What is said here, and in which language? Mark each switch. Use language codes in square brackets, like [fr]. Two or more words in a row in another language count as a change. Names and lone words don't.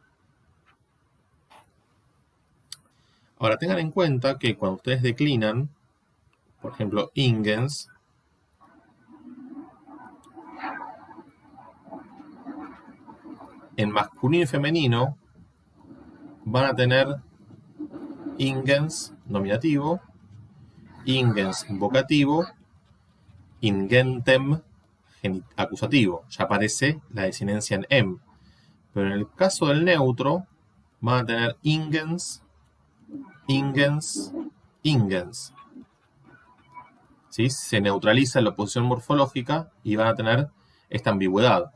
[es] Ahora, tengan en cuenta que cuando ustedes declinan, por ejemplo, ingens, en masculino y femenino van a tener ingens nominativo, ingens vocativo, ingentem acusativo. Ya aparece la desinencia en em. Pero en el caso del neutro van a tener [la] ingens, ingens, ingens. [es] ¿Sí? Se neutraliza la oposición morfológica y van a tener esta ambigüedad.